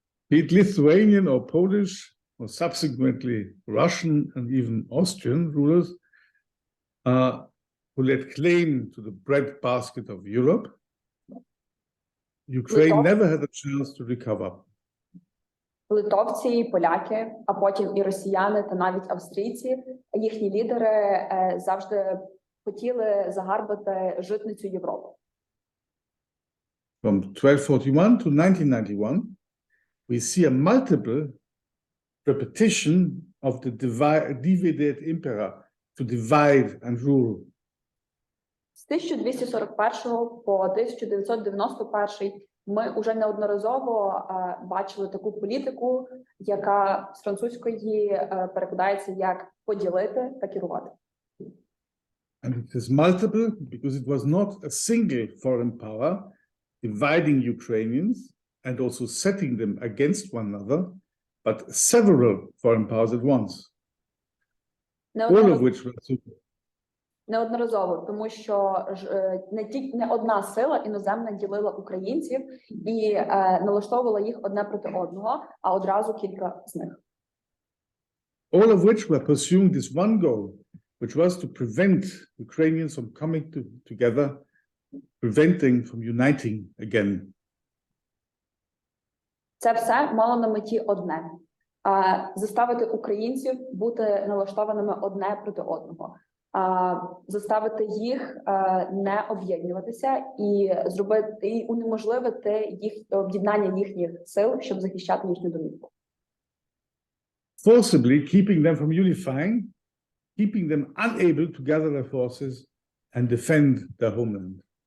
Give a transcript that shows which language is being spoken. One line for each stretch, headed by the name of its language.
English: Be it Lithuanian or Polish or subsequently Russian and even Austrian rulers who laid claim to the breadbasket of Europe, Ukraine never had a chance to recover.
Ukrainian: Литовці і поляки, а потім і росіяни та навіть австрійці, їхні лідери завжди хотіли загарбати житницю Європи.
English: From 1241 to 1991, we see a multiple repetition of the divided emperor to divide and rule.
Ukrainian: З 1241 по 1991 Ми уже неодноразово бачили таку політику, яка з французької перекладається як поділити та керувати.
English: And it is multiple because it was not a single foreign power dividing Ukrainians and also setting them against one another, but several foreign powers at once, all of which were
Ukrainian: Неодноразово, тому що не одна сила іноземна ділила українців і налаштовувала їх одне проти одного, а одразу кілька з них.
English: All of which were pursuing this one goal, which was to prevent Ukrainians from coming together, preventing from uniting again.
Ukrainian: Це все мало на меті одне – заставити українців бути налаштованими одне проти одного, заставити їх не об'єднуватися і унеможливити об'єднання їхніх сил, щоб захищати їхню домівку.
English: Forcibly keeping them from unifying, keeping them unable to gather their forces and defend their homeland.